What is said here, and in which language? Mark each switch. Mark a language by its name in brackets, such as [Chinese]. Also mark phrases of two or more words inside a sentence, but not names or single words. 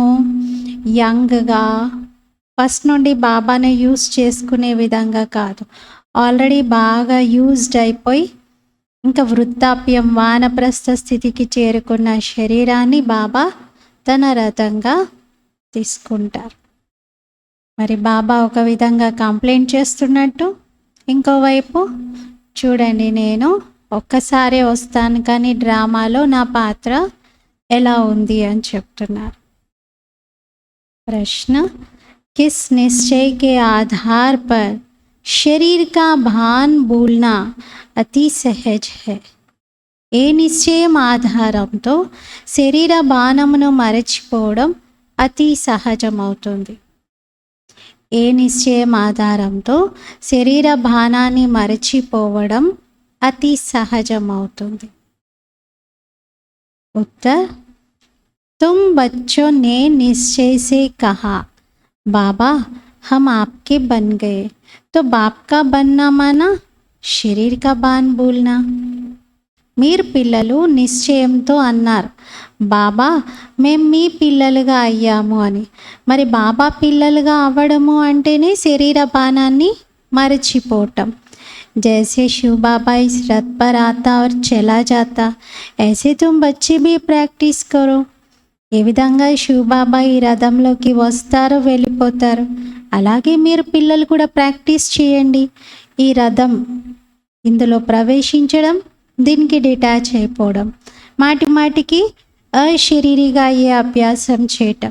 [Telugu] యంగ్గా ఫస్ట్ నుండి బాబాని యూజ్ చేసుకునే విధంగా కాదు, ఆల్రెడీ బాగా యూజ్డ్ అయిపోయి ఇంకా వృద్ధాప్యం వానప్రస్థ స్థితికి చేరుకున్న శరీరాన్ని బాబా తన రథంగా తీసుకుంటారు. మరి బాబా ఒక విధంగా కంప్లైంట్ చేస్తున్నట్టు, ఇంకోవైపు చూడండి, నేను ఒక్కసారే వస్తాను కానీ డ్రామాలో నా పాత్ర ఎలా ఉంది అని చెప్తున్నారు. [Hindi] ప్రశ్న, किस निश्चय के आधार पर शरीर का भान भूलना अति सहज है? [Telugu] ఏ నిశ్చయం ఆధారంతో శరీర భానమును మరచిపోవడం అతి సహజమవుతుంది? ఏ నిశ్చయం ఆధారంతో శరీర భానాన్ని మరచిపోవడం అతి సహజమవుతుంది? [Hindi] उत्तर, तुम बच्चों ने निश्चय से कहा, बाबा हम आपके बन गए, तो बाप का बनना माना शरीर का बान भूलना. [Telugu] మీరు పిల్లలు నిశ్చయంతో అన్నారు, బాబా మేము మీ పిల్లలుగా అయ్యాము అని. మరి బాబా పిల్లలుగా అవ్వడము అంటేనే శరీర బాణాన్ని మరచిపోవటం. [Hindi] जैसे शिव बाबा इस रथ पर आता और चला जाता, ऐसे तुम बच्चे भी प्रैक्टिस करो. [Telugu] ఏ విధంగా శివబాబా ఈ రథంలోకి వస్తారో వెళ్ళిపోతారు, అలాగే మీరు పిల్లలు కూడా ప్రాక్టీస్ చేయండి. ఈ రథం, ఇందులో ప్రవేశించడం, దీనికి డిటాచ్ అయిపోవడం, మాటి మాటికి అశరీరిగా అయ్యే అభ్యాసం చేయటం.